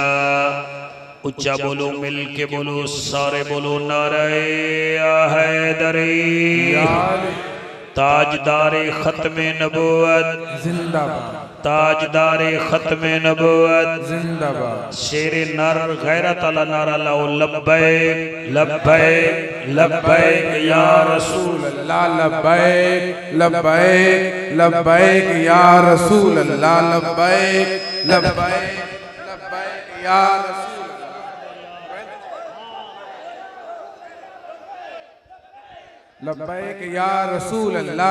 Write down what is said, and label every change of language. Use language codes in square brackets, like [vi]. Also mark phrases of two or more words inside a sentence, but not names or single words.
[pa] اچا بولو مل کے بولو سارے بولو نعرے حیدری. [ur] تاجدارِ ختمِ نبوت زندہ باد. تاجدارِ ختمِ نبوت زندہ باد. شیر نر غیرت اعلیٰ نعرہ لاؤ [ar] لبيك لبيك لبيك يا رسول الله. لبيك لبيك لبيك يا رسول الله. لبيك لبيك لبيك يا رسول. لبيك يا رسول الله.